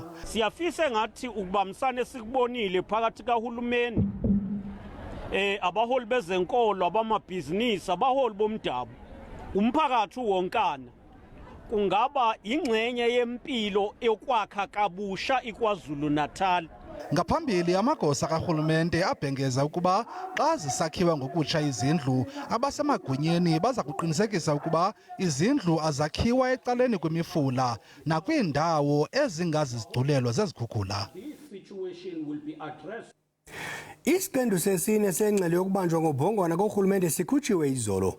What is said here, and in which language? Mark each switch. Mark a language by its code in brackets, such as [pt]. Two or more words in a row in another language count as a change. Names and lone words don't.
[zu] Siyafisa engathi ukubambisana esikubonile phakathi kahulumeni abaholi bezenkolo abamabhizinisi abaholi bomdabu umphakathi wonkana kungaba ingxenye yempilo yokwakha kabusha iKwaZulu-Natal. [xh] Ngaphambili amagosa kahulumente abhengeza ukuba xa zisakhiwa ngokutsha izindlu abasemagunyeni baza kuqinisekisa ukuba izindlu azakhiwa ecaleni kwemifula nakwiindawo ezingazizigculelo zezikhukhula. Isiqendu sesine sengxelo yokubanjwa ngobhongwana kohulumende sikhutshiwe izolo.